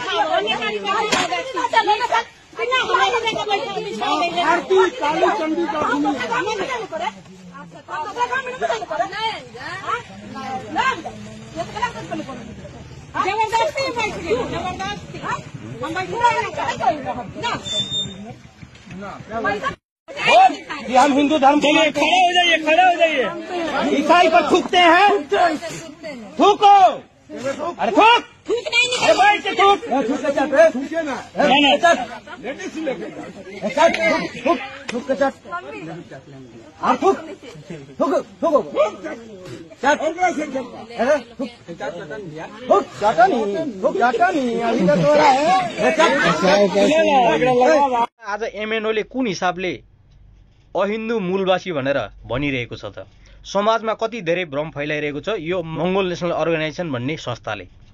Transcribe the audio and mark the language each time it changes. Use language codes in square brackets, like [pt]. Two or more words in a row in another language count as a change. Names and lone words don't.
[hi] आरती काली चंडी का भूमि कि हम हिंदू धर्म के लिए खड़े हो जाइए, खड़े हो जाइए। ईसाई पर थूकते हैं, थूको, अरे थूक, अरे भाई से थूक, थूके ना, थूक के चट, और थूक, थूक, थूक, [ne] आज एमएनओले कुन हिसाबले अहिन्दू मूलवासी भनेर भनिरहेको छ त समाजमा कति धेरै भ्रम फैलाइरहेको छ यो मंगोल नेसनल अर्गनाइजेसन भन्ने संस्थाले।